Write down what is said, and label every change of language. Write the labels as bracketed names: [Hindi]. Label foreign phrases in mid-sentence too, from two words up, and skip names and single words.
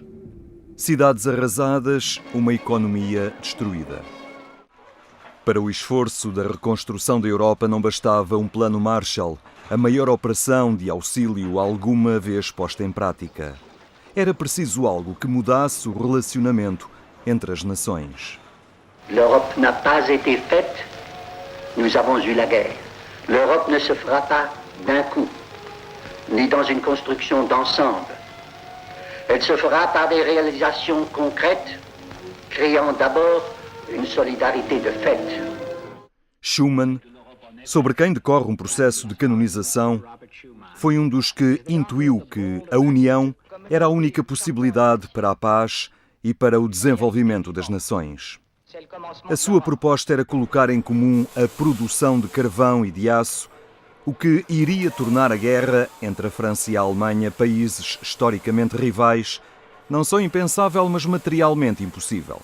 [Portuguese] Cidades arrasadas, uma economia destruída. Para o esforço da reconstrução da Europa não bastava um plano Marshall, a maior operação de auxílio alguma vez posta em prática. Era preciso algo que mudasse o relacionamento entre as nações. [French] L'Europe n'a pas été faite, nous avons eu la guerre. L'Europe ne se fera pas d'un coup, ni dans une construction d'ensemble. Elle se fera par des réalisations concrètes, créant d'abord une solidarité de fait. [Portuguese] Schuman, sobre quem decorre um processo de canonização, foi um dos que intuiu que a união era a única possibilidade para a paz e para o desenvolvimento das nações. A sua proposta era colocar em comum a produção de carvão e de aço, o que iria tornar a guerra entre a França e a Alemanha, países historicamente rivais, não só impensável, mas materialmente impossível.